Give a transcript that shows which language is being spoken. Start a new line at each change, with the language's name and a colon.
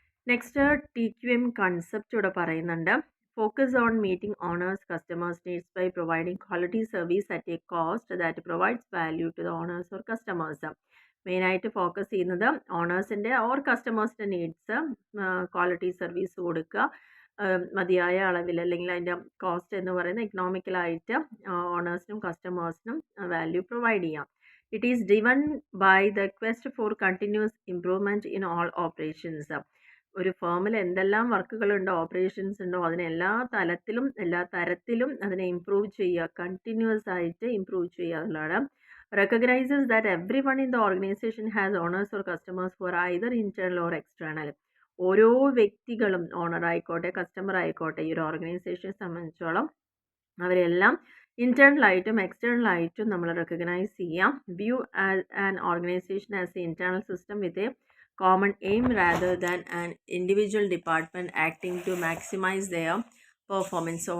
English: next TQM concept
Malayalam: ഇവിടെ പറയുന്നുണ്ട്.
English: Focus on meeting owners customers needs by providing quality service at a cost that provides value to the owners or customers.
Malayalam: മെയിനായിട്ട് focus ചെയ്യുന്നത് ഓണേഴ്സിൻ്റെ or കസ്റ്റമേഴ്സിൻ്റെ needs, quality service കൊടുക്കുക മതിയായ അളവിൽ, അല്ലെങ്കിൽ അതിൻ്റെ cost എന്ന് പറയുന്നത് എക്കണോമിക്കലായിട്ട് ഓണേഴ്സിനും കസ്റ്റമേഴ്സിനും വാല്യൂ പ്രൊവൈഡ് ചെയ്യാം.
English: It is driven by the quest for continuous improvement in all operations.
Malayalam: ഒരു ഫേമിൽ എന്തെല്ലാം വർക്കുകളുണ്ടോ, ഓപ്പറേഷൻസ് ഉണ്ടോ, അതിനെ എല്ലാ തരത്തിലും അതിനെ ഇംപ്രൂവ് ചെയ്യുക, കണ്ടിന്യൂസ് ആയിട്ട് ഇംപ്രൂവ് ചെയ്യുക എന്നുള്ളതാണ്.
English: Recognizes that everyone in the organization has owners or customers for either internal or external.
Malayalam: ഓരോ വ്യക്തികളും ഓണർ ആയിക്കോട്ടെ കസ്റ്റമർ ആയിക്കോട്ടെ ഈ ഒരു ഓർഗനൈസേഷനെ സംബന്ധിച്ചോളം അവരെല്ലാം ഇൻറ്റേർണലായിട്ടും എക്സ്റ്റേണലായിട്ടും നമ്മൾ റെക്കഗ്നൈസ് ചെയ്യാം.
English: View an organisation as a internal system with a common aim rather than an individual department acting to maximise their performance.